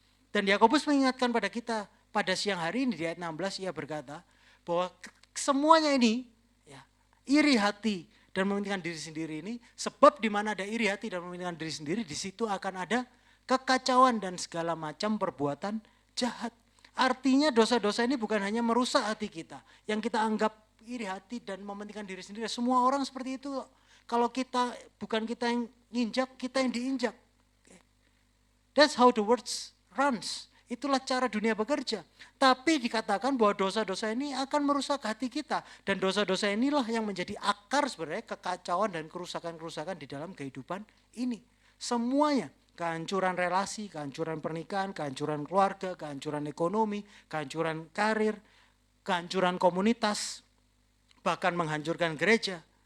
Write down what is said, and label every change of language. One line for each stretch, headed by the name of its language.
Indonesian: Dan Yakobus mengingatkan pada kita pada siang hari ini di ayat 16 ia berkata bahwa semuanya ini ya, iri hati dan mementingkan diri sendiri ini, sebab di mana ada iri hati dan mementingkan diri sendiri, di situ akan ada kekacauan dan segala macam perbuatan jahat. Artinya dosa-dosa ini bukan hanya merusak hati kita, yang kita anggap iri hati dan mementingkan diri sendiri. Semua orang seperti itu. Kalau kita bukan kita yang nginjak, kita yang diinjak.
English: That's how the world runs.
Indonesian: Itulah cara dunia bekerja. Tapi dikatakan bahwa dosa-dosa ini akan merusak hati kita. Dan dosa-dosa inilah yang menjadi akar sebenarnya kekacauan dan kerusakan-kerusakan di dalam kehidupan ini. Semuanya, kehancuran relasi, kehancuran pernikahan, kehancuran keluarga, kehancuran ekonomi, kehancuran karir, kehancuran komunitas, bahkan menghancurkan gereja.